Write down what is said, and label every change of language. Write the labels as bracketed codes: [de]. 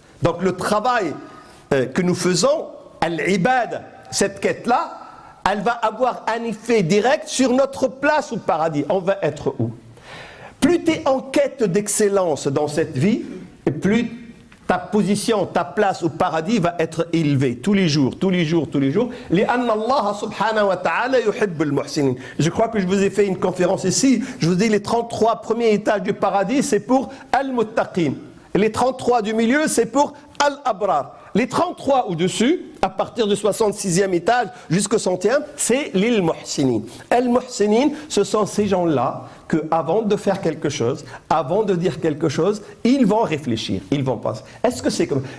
[fr] Donc le travail que nous faisons, al-ibad, cette quête-là, elle va avoir un effet direct sur notre place au paradis. On va être où? Plus tu es en quête d'excellence dans cette vie, et plus ta position, ta place au paradis va être élevée tous les jours, tous les jours, tous les jours. [ar] لأن الله سبحانه وتعالى يحب المحسنين. [fr] Je crois que je vous ai fait une conférence ici. Je vous dis les 33 premiers étages du paradis, c'est pour al-muttaqin. Les 33 du milieu, c'est pour al-abrar. Les 33 au-dessus, à partir du 66e étage jusqu'au 100e, c'est l'il muhsinin. Al-muhsinin, ce sont ces gens-là que, avant de faire quelque chose, avant de dire quelque chose, ils vont réfléchir, ils vont penser. Est-ce que c'est comme...